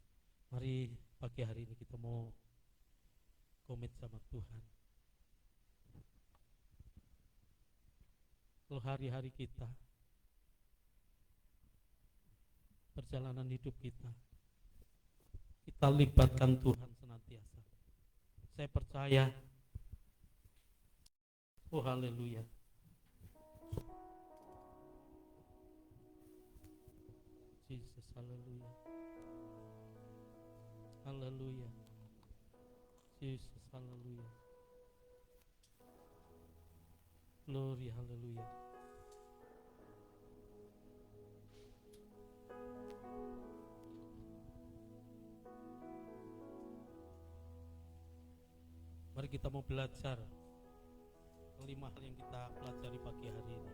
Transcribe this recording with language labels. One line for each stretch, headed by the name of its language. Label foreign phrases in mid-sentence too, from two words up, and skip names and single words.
Indonesian: Mari pagi hari ini kita mau komit sama Tuhan. seluruh hari-hari kita, perjalanan hidup kita libatkan Tuhan senantiasa. Saya percaya, oh haleluya, Jesus, haleluya, haleluya, Jesus, haleluya, glory, haleluya. Mari kita mau belajar 5 hal yang kita pelajari pagi hari ini.